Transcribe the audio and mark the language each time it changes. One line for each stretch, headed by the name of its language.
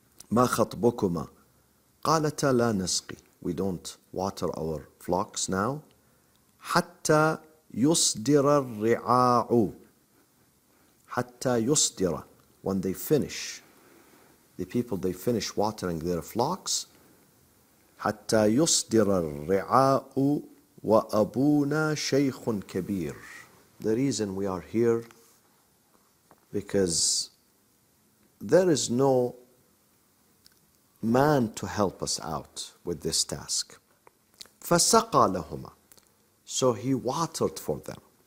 Arabic: ما خطبكما قالتا لا نسقي,
English: we don't water our flocks now.
Arabic: حتى يصدر الرعاء, حتى يصدر,
English: when they finish, the people, they finish watering their flocks.
Arabic: حتى يصدر الرعاء وأبونا شيخ كبير.
English: The reason we are here, because there is no man to help us out with this task.
Arabic: فَسَقَى لَهُمَا,
English: so he watered for them.